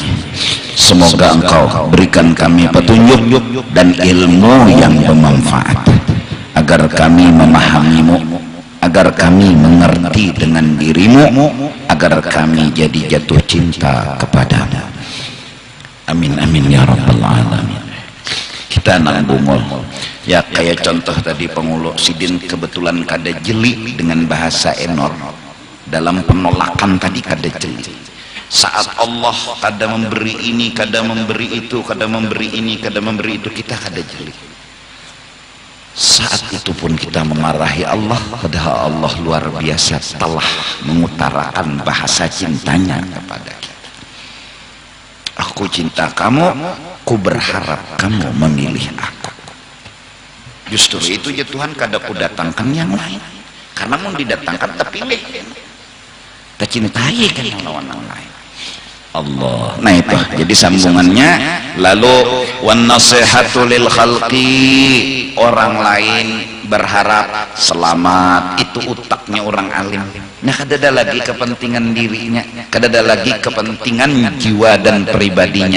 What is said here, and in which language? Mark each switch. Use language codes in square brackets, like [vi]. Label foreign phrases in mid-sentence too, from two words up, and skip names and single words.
[id] Semoga Engkau berikan kami petunjuk dan ilmu yang bermanfaat, agar kami memahamimu, agar kami mengerti dengan dirimu, agar kami jadi jatuh cinta kepadamu. [ar] آمين آمين يا رب العالمين. [bjn] Kita nang bungul ya, kayak contoh tadi penguluk sidin kebetulan kada jeli dengan bahasa enor. Dalam penolakan tadi kada jeli. Saat Allah kada memberi ini, kada memberi itu, kada memberi ini, kada memberi itu, kita kada jeli. [id] Saat itu pun kita memarahi Allah, padahal Allah luar biasa telah mengutarakan bahasa cintanya kepada kita. Aku cinta kamu, ku berharap kamu memilih aku. Justru itu ya Tuhan kada ku datangkan yang lain, karena mau didatangkan terpilih, tercintai kan yang lawan yang lain. Allah. Nah itu jadi sambungannya. Lalu [ar] والنصيحة للخلق, [id] orang lain berharap selamat, itu utaknya orang alim. Nah kada ada lagi kepentingan dirinya, kada ada lagi kepentingan jiwa dan pribadinya.